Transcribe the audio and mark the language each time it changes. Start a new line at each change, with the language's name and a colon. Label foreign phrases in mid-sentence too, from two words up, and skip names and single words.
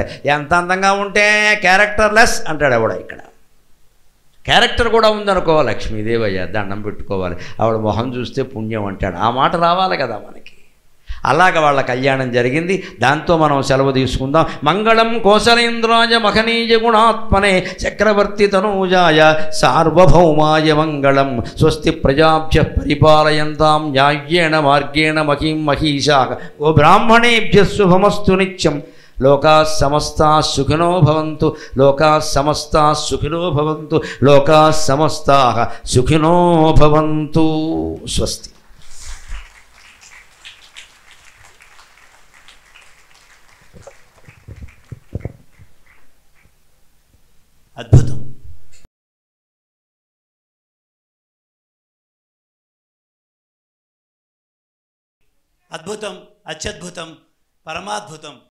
Telugu: ఎంత అందంగా ఉంటే క్యారెక్టర్లెస్ అంటాడు ఆవిడ. ఇక్కడ క్యారెక్టర్ కూడా ఉందనుకో, లక్ష్మీదేవి అయ్యా దండం పెట్టుకోవాలి, ఆవిడ మొహం చూస్తే పుణ్యం అంటాడు. ఆ మాట రావాలి కదా మనకి. అలాగ వాళ్ళ కళ్యాణం జరిగింది. దాంతో మనం సెలవు తీసుకుందాం.
Sanskrit: మంగళం కోసలేంద్రాయ మహనీయ గుణాత్మనే చక్రవర్తి తనూజాయ సార్వభౌమాయ మంగళం. స్వస్తి ప్రజాభ్య పరిపాలయంతాం న్యాయ్యేన మార్గేణ మహీం మహీషాః. ఓ బ్రాహ్మణేభ్య శుభమస్తు నిత్యం. లోకాః సమస్తాః సుఖినో భవంతు. లోకాః సమస్తాః సుఖినో భవంతు. లోకాః సమస్తాః సుఖినో భవంతు. స్వస్తి.
Telugu: అద్భుతం. అద్భుతం, అత్యద్భుతం, పరమాద్భుతం.